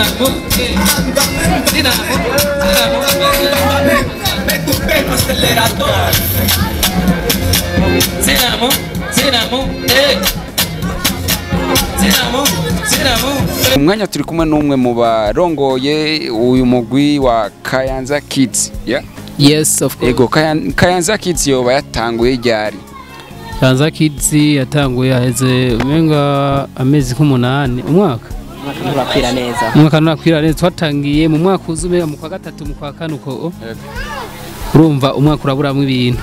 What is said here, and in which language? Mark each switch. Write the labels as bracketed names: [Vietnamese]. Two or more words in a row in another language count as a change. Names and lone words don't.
[Rundi] umwanya turi kumwe n'umwe mu barongoye uyu mugwi wa Kayanza Kids yeah? [English] Yes, of course. [Rundi] Ego Kayanza Kids yoba yatanguye ryari? Kayanza Kids yatanguye heze umenga amezi k'umunani umwaka nurakwira neza nurakwira neza twatangiye mu mwaka uzume mu kwa gatatu mu kwa kane uko urumva umwaka uraburamwe ibintu